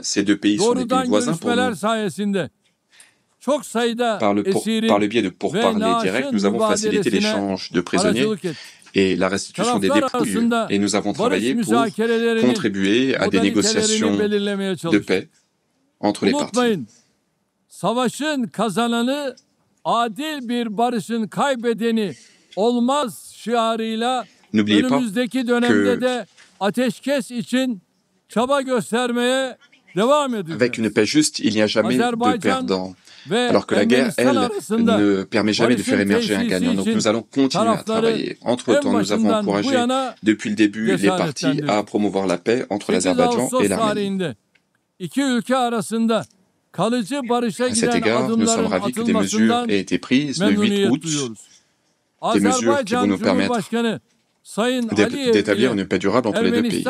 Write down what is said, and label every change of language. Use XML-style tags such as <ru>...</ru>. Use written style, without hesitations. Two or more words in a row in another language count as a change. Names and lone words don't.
<fr>Ces deux pays sont des pays voisins pour nous. Par le biais de pourparlers directs, nous avons facilité l'échange de prisonniers et la restitution des dépouilles. Et nous avons travaillé pour contribuer à des négociations de paix entre les parties.</fr> <tr>Savaşın kazananı adil bir barışın kaybedeni olmaz şiarıyla önümüzdeki dönemde de ateşkes için çaba göstermeye devam ediyoruz.</tr> <fr>Avec une paix juste, il n'y a jamais de perdant. Alors que la guerre, elle, ne permet jamais de faire émerger un gagnant. Donc nous allons continuer à travailler. Entre-temps, nous avons encouragé depuis le début les parties à promouvoir la paix entre l'Azerbaïdjan et l'Arménie. À cet égard, nous sommes ravis que des mesures aient été prises le 8 août, des mesures qui vont nous permettre d'établir une paix durable entre les deux pays.</fr>